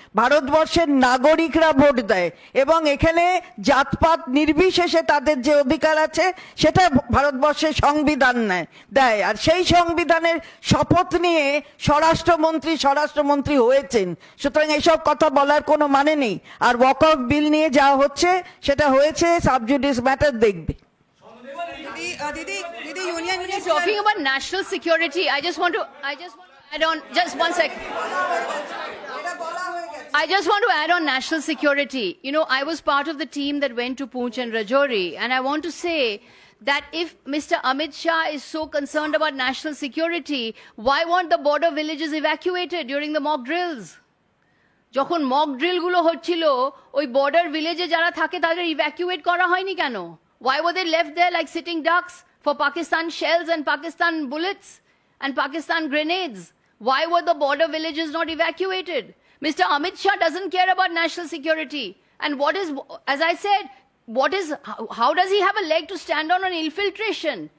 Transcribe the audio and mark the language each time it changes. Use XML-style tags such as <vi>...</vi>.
<bn>ভারতবর্ষের নাগরিকরা ভোট দেয় এবং এখানে জাতপাত নির্বিশেষে তাদের যে অধিকার আছে সেটা ভারতবর্ষের সংবিধান দেয়। আর সেই সংবিধানের শপথ নিয়ে স্বরাষ্ট্রমন্ত্রী হয়েছেন। সুতরাং এইসব কথা বলার কোনো মানে নেই। আর ওয়াকফ বিল নিয়ে যা হচ্ছে সেটা হয়েছে সাবজুডিস ম্যাটার দেখবে।</bn> <en>Didi, Union Minister. Talking about national security, I just want to add on just one sec. I just want to add on national security. You know, I was part of the team that went to Poonch and Rajouri, and I want to say that if Mr. Amit Shah is so concerned about national security, why weren't the border villages evacuated during the mock drills?</en> <bn>যখন mock drill গুলো হচ্ছিল, ওই border ভিলেজে যারা থাকে তাদের evacuate করা হয়নি কেন?</bn> <en>Why were they left there like sitting ducks for Pakistan shells and Pakistan bullets and Pakistan grenades? Why were the border villages not evacuated? Mr. Amit Shah doesn't care about national security. And what is, as I said, how does he have a leg to stand on infiltration?</en>